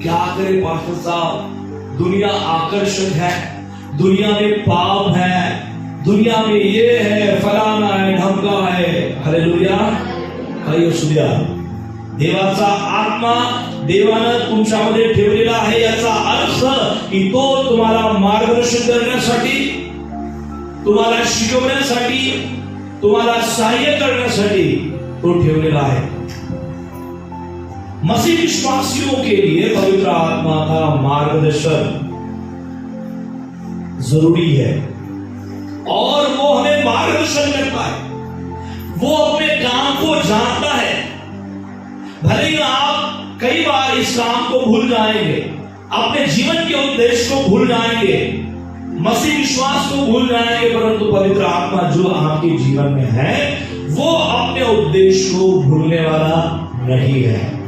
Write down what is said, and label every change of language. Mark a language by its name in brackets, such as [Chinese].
[Hindi] क्या करे पास्टर साहब, दुनिया आकर्षक है, दुनिया में पाप है, दुनिया में ये है, फलाना है, ढमका है। [Marathi] हालेलुया, काही असू द्या, देवाचा आत्मा देवानं तुमच्यामध्ये ठेवलेला आहे, याचा अर्थ की तो तुम्हाला मार्गदर्शन करण्यासाठी, तुम्हाला शिकवण्यासाठी, तुम्हाला सहाय्य करण्यासाठी तो ठेवलेला है। [Hindi] मसीह विश्वासियों के लिए पवित्र आत्मा का मार्गदर्शन जरूरी है और वो हमें मार्गदर्शन करता है, वो अपने काम को जानता है। भले ही आप कई बार इस काम को भूल जाएंगे, अपने जीवन के उद्देश्य को भूल जाएंगे, मसीह विश्वास को भूल जाएंगे, परंतु पवित्र आत्मा जो आपके जीवन में है वो अपने उद्देश्य को भूलने वाला नहीं है।